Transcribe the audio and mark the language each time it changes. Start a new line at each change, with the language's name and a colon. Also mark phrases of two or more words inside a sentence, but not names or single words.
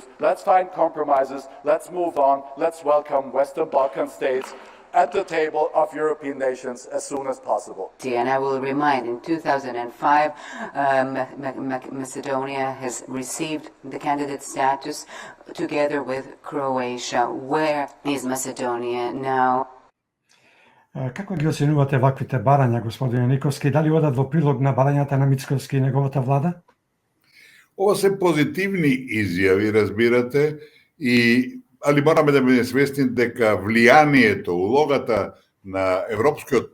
English: Let's find compromises, let's move on, let's welcome Western Balkan states at the table of European nations as soon as possible. And I will remind, in 2005, Macedonia has received the candidate status together with Croatia. Where is Macedonia now?
Macedonian: Како ги оценувате ваквите барања, господине Никовски? Дали одат во прилог на барањата на Мицковски и неговата влада? Ова се позитивни изјави, разбирате, и али мораме да бидеме свесни дека влијанието, улогата на Европскиот